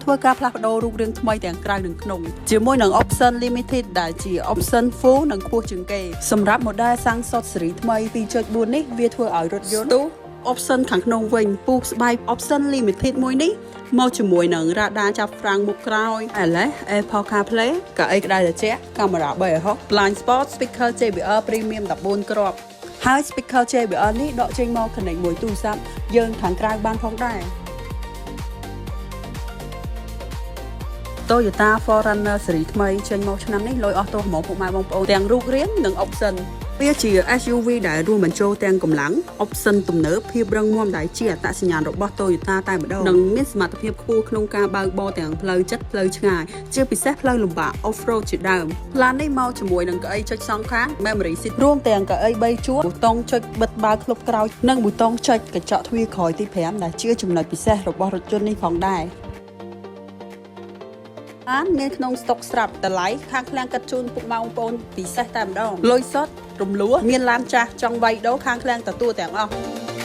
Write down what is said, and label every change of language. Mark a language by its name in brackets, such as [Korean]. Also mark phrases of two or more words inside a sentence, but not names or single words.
[Khmer] ធ្វើការផ្លាស់ប្ដូររូបរាងថ្មីទាំងក្រៅនិងក្នុងជាមួយនឹង [English] option limited [Khmer] ដែលជា [English] option full [Khmer] និងខ្ពស់ជាងគេសម្រាប់ model សាំងសុតស៊េរីថ្មី 2.4 នេះវាធ្វើឲ្យរថយន្ត option ខាងក្នុងវិញពូកស្បែក [English] option limited [Khmer] មួយនេះមកជាមួយនឹង radar ចាប់ហ្វ្រាំងមុខក្រោយ LS Apple CarPlay កៅអីក្តៅត្រជាក់កាមេរ៉ា360 [English] blind spot speaker JBL premium [Khmer] 14 គ្រាប់ហើយ speaker JBL នេះដកចេញមក connect មួយទូរស័ព្ទយើងខាងក្រៅបានផងដែរ Toyota 4Runner ស៊េរីថ្មីចេញមកឆ្នាំនេះលុយអស់ទោះហ្មងពុកម៉ែបងប្អូនទាំងរូបរាងនិង option វាជា SUV ដែលរួមបញ្ចូលទាំងកម្លាំង option ទំ នើបភាពរឹងមាំដែលជាអត្តសញ្ញាណរបស់ Toyota តែម្ដងនិងមានសមត្ថភាពខ្ពស់ក្នុងការបើក បរទាំងផ្លូវជិតផ្លូវឆ្ងាយជាពិសេសផ្លូវលំបាក off-road ជាដើមឡាននេះមកជាមួយនឹងកៅអីចុចសងខាង [English] memory seat [Khmer] រួមទាំងកៅអី3ជួរប៊ូតុងចុចបិទបើកធ្លុបក្រោយនិងប៊ូតុងចុចកញ្ចក់ទ្វារក្រោយទី5ដែលជាចំណុចពិសេសរបស់រថយន្តនេះផងដែរមានក្នុងស្តុកស្រាប់តម្លៃខាងឃ្លាំងកាត់ជូនពុកម៉ែបងប្អូនពិសេសតែម្ដងលុយសុទ្ធរំលោះមានឡានចាស់ចង់វាយដូរខាងឃ្លាំងទទួលទាំងអស់